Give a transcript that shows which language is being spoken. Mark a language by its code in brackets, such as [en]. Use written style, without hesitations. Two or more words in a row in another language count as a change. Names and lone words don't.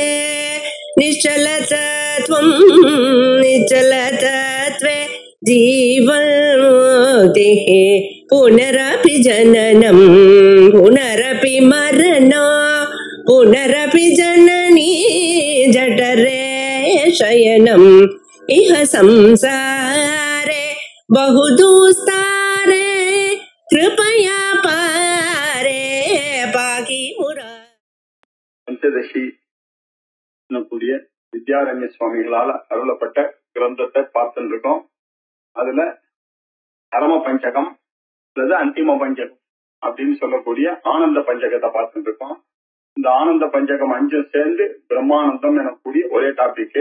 [sa] निश्चलतत्वं निश्चलतत्वे जीवन्मुक्तिः पुनरपि जननं पुनरपि मरणं पुनरपि जननी जठरे शयनम् इह संसारे बहुदुस्तारे कृपया पारे पाकि मुरा. [ta] பஞ்சதசி கூடிய வித்யாரண்ய சுவாமிகளால் அருளப்பட்ட கிரந்தத்தை பார்த்துட்டு இருக்கோம். அதுல பரம பஞ்சகம் அல்லது அந்திம பஞ்சகம் அப்படின்னு சொல்லக்கூடிய ஆனந்த பஞ்சகத்தை பார்த்துட்டு இருக்கோம். இந்த ஆனந்த பஞ்சகம் 5 சேர்ந்து பிரம்மானந்தம் எனக்கூடிய ஒரே டாபிக்.